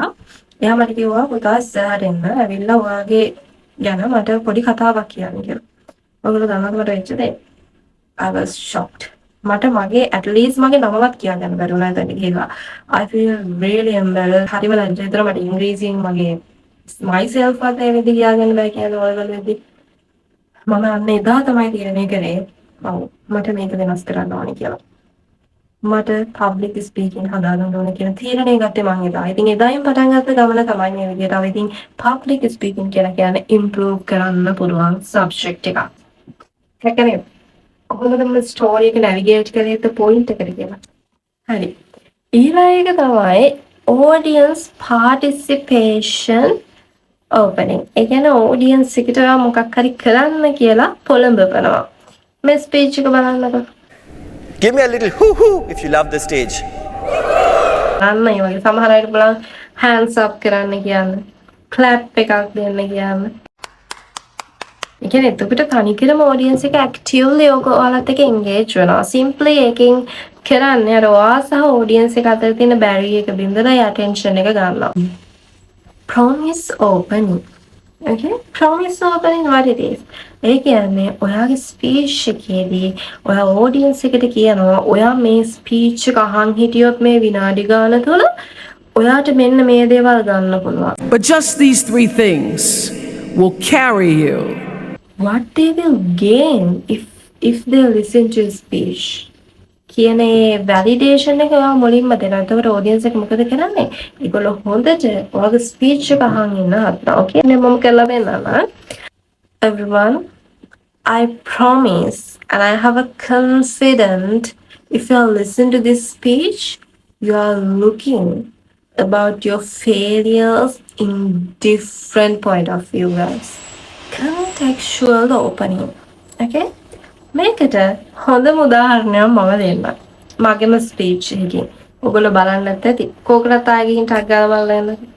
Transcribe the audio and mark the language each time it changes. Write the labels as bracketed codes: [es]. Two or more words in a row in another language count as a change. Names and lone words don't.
[si] එයා මට කිව්වා පුතා ඉස්සරහට එන්න ඇවිල්ලා ඔයාගේ ගැන මට පොඩි කතාවක් කියන්න කියලා. ඔයගොල්ලෝ දන්නවද මට වෙච්ච දේ? [en] I was shocked. [si] මට මගේ [en] at least [si] මගේ නමවත් කියන්න බැරි වුණා එතන ගිහලා. [en] I feel really embarrassed. [si] හරිම ලැජ්ජා හිතුණා මට ඉංග්‍රීසියෙන් මගේ myself වත් ඒ විදිහ කියන්න බෑ කියන ඔයගොල්ලෝ වෙද්දි. මම අන්න එදා තමයි තීරණය කරේ. ඔව් මට මේක වෙනස් කරන්න ඕනේ කියලා. මට [en] public speaking [si] හදාගන්න ඕනේ කියන තීරණය ගත්තේ මම එදා. ඉතින් එදායින් පටන් ගත්ත ගමන තමයි මේ විදිහට. අපි ඉතින් [en] public speaking [si] කියලා කියන්නේ improve කරන්න පුළුවන් subject එකක්. හැකනේ කොහොමද මම ස්ටෝරි එක navigate කරේ [en] the point [si] එකට කියලා. හරි. ඊළඟ එක තමයි [en] audience participation opening. [si] ඒ කියන්නේ audience එකට මොකක් හරි කරන්න කියලා පොළඹවනවා. මේ ස්පීච් එක බලන්නකෝ. [en] Give me a little hoo-hoo if you love the stage. [si] අන්න ඒ වගේ සමහර අයට බලන්න [en] hands up [si] කරන්න කියන්නේ. clap එකක් දෙන්න කියන්නේ. ඒ කියන්නේ එතකොට තනිකරම audience එක actively ඔයාලත් එක්ක engage වෙනවා. simply එකකින් කරන්නේ අර ඔයා සහ audience එක අතර තියෙන barrier එක බින්දලා attention එක ගන්නවා. [en] promise opening. Okay? promise opening what it is. [si] ඒ කියන්නේ ඔයාගේ ස්පීච් එකේදී ඔයා ඔඩියන්ස් එකට කියනවා ඔයා මේ ස්පීච් එක අහන් හිටියොත් මේ විනාඩි ගාන තුල ඔයාට මෙන්න මේ දේවල් ගන්න පුළුවන්. [en] But just these three things will carry you. What they will gain if they listen to your speech. [si] කියන්නේ validation එක ඔයා මුලින්ම දෙනවා. එතකොට ඔඩියන්ස් එක මොකද කරන්නේ? ඒගොල්ලෝ හොඳට ඔයාගේ ස්පීච් එක අහන් ඉන්න හදනවා. Okay? මම කරලා දෙන්නම්. [en] Everyone, I promise and I have a confident if you listen to this speech, you are looking about your failures in different point of view, guys. Contextual opening. Okay? [si] මේකට හොඳම උදාහරණයක් මම දෙන්නම්. මගේම ස්පීච් එකකින්. ඔයගොල්ලෝ බලන්න නැත්නම් ඇති. කෝකටත් ආයෙ ගිහින් ටක් ගාලා බලන්න.